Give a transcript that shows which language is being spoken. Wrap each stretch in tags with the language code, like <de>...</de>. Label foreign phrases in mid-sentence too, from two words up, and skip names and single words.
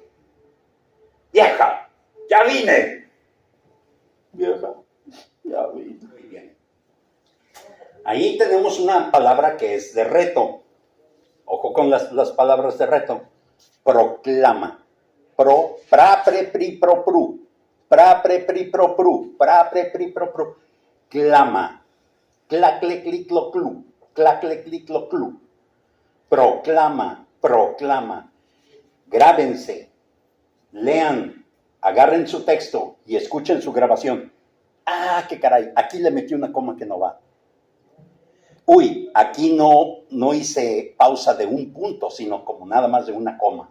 <es>Vieja, ya vine. Vieja, ya vine. Muy bien. Ahí tenemos una palabra que es de reto. Ojo con las palabras de reto. Proclama. Pra, pre, pri, pro, pru. Pra, pre, pri, pro, pru. Pra, pre, pri, pro, pru. Clama. Clacle, clic, lo, clu. Clacle, clic, lo, clu. Proclama, proclama. Grábense, lean, agarren su texto y escuchen su grabación. Ah, qué caray, aquí le metí una coma que no va. Uy, aquí no hice pausa de un punto, sino como nada más de una coma.</es>